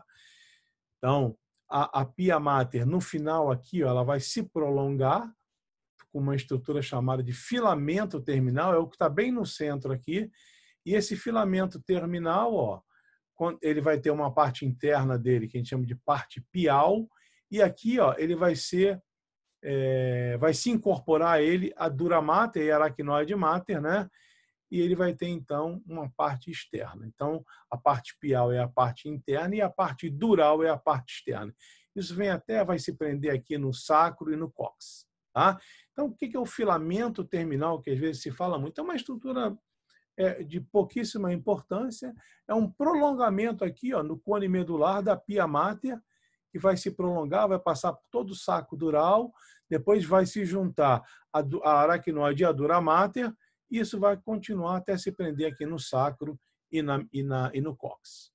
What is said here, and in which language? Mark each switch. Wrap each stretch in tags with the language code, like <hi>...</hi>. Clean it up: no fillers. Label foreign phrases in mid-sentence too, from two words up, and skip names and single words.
<pt>Então, a pia mater, no final aqui, ó, ela vai se prolongar com uma estrutura chamada de filamento terminal, é o que está bem no centro aqui. E esse filamento terminal, ó, ele vai ter uma parte interna dele, que a gente chama de parte pial, e aqui, ó, ele vai se incorporar a ele a dura mater e a aracnoide mater, né? E ele vai ter, então, uma parte externa. Então, a parte pial é a parte interna e a parte dural é a parte externa. Isso vai se prender aqui no sacro e no cóccix. Tá? Então, o que é o filamento terminal, que às vezes se fala muito? É uma estrutura de pouquíssima importância, é um prolongamento aqui, ó, no cone medular da pia mater, que vai se prolongar, vai passar por todo o saco dural, depois vai se juntar a aracnoide e a dura mater, e isso vai continuar até se prender aqui no sacro e no cóccix.</pt>